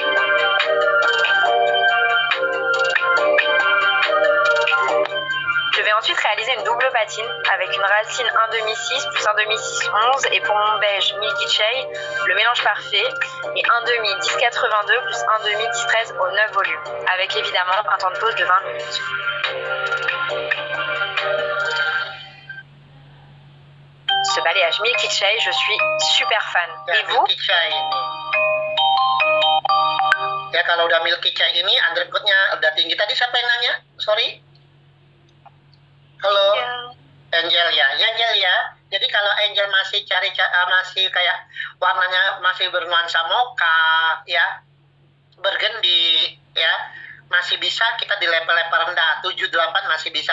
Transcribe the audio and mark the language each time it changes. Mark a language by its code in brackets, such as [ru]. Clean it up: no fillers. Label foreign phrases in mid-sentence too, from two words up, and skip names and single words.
[fr] Je vais ensuite réalisé une double patine avec une racine 1,5 plus 1,6 11 et pour mon beige Milky Chai, le mélange parfait, et 1,5 10,82 plus 1,5 10,13 au 9 volumes, avec évidemment un temps de pause de 20 minutes. Ce balayage Milky Chai, je suis super fan. Et vous? [id] Milky Chai ini. Ya kalau udah Milky Chai ini undercoatnya udah tinggi. Tadi siapa yang nanya? Sorry. Halo. Angel ya. Angel ya. Jadi kalau Angel masih masih kayak warnanya masih bernuansa mocha ya, burgundy ya, masih bisa kita di level-level rendah 7-8 masih bisa.